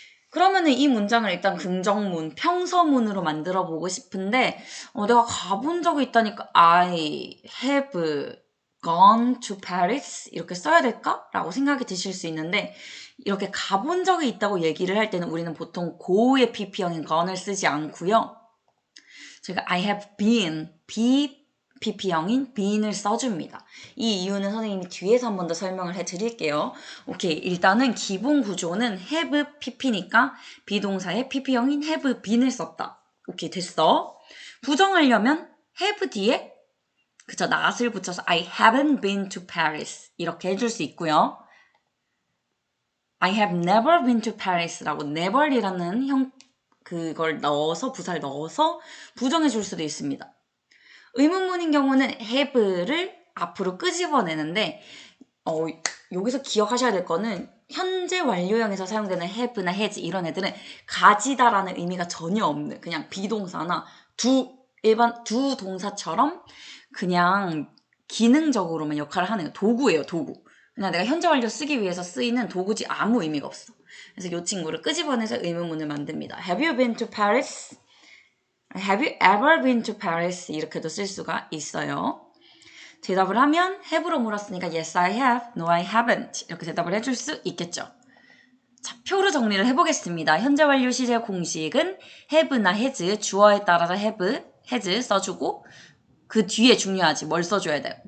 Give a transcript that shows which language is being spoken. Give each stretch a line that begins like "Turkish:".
Korean: 그러면은 이 문장을 일단 긍정문, 평서문으로 만들어 보고 싶은데 내가 가본 적이 있다니까
English: I have gone to Paris
Korean: 이렇게 써야 될까? 라고 생각이 드실 수 있는데 이렇게 가본 적이 있다고 얘기를 할 때는 우리는 보통 go의 pp형인 gone을 쓰지 않고요. 저희가
English: I have been,
Korean: pp형인 been을 써줍니다. 이 이유는 선생님이 뒤에서 한 번 더 설명을 해드릴게요. 오케이, 일단은 기본 구조는 have pp니까 비동사의 pp형인 have been을 썼다. 오케이, 됐어. 부정하려면 have 뒤에 그쵸, not을 붙여서
English: I haven't been to Paris
Korean: 이렇게 해줄 수 있고요.
English: I have never been to Paris
Korean: 라고 never이라는 그걸 넣어서 부사를 넣어서 부정해 줄 수도 있습니다. 의문문인 경우는 have를 앞으로 끄집어내는데 여기서 기억하셔야 될 거는 현재 완료형에서 사용되는 have나 has 이런 애들은 가지다라는 의미가 전혀 없는 그냥 비동사나 일반 두 동사처럼 그냥 기능적으로만 역할을 하는 도구예요, 도구. 그냥 내가 현재 완료 쓰기 위해서 쓰이는 도구지 아무 의미가 없어. 그래서 이 친구를 끄집어내서 의문문을 만듭니다.
English: Have you been to Paris? Have you ever been to Paris?
Korean: 이렇게도 쓸 수가 있어요. 대답을 하면 have로 물었으니까
English: yes, I have, no, I haven't
Korean: 이렇게 대답을 해줄 수 있겠죠. 자, 표로 정리를 해보겠습니다. 현재 완료 시제 공식은 have나 has, 주어에 따라서 have, has 써주고 그 뒤에 중요하지. 뭘 써줘야 돼?